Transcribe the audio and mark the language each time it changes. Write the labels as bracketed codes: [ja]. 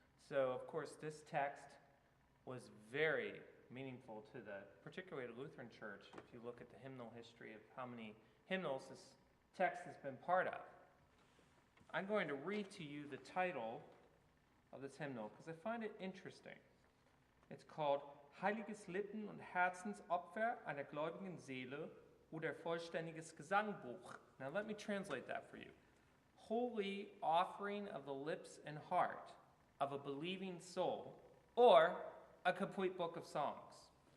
[en] So, of course, this text was very meaningful to particularly the Lutheran Church, if you look at the hymnal history of how many hymnals this text has been part of. I'm going to read to you the title of this hymnal because I find it interesting. It's called [de] Heiliges Lippen- und Herzensopfer einer gläubigen Seele oder vollständiges Gesangbuch. [en] Now let me translate that for you. Holy offering of the lips and heart of a believing soul, or a complete book of songs.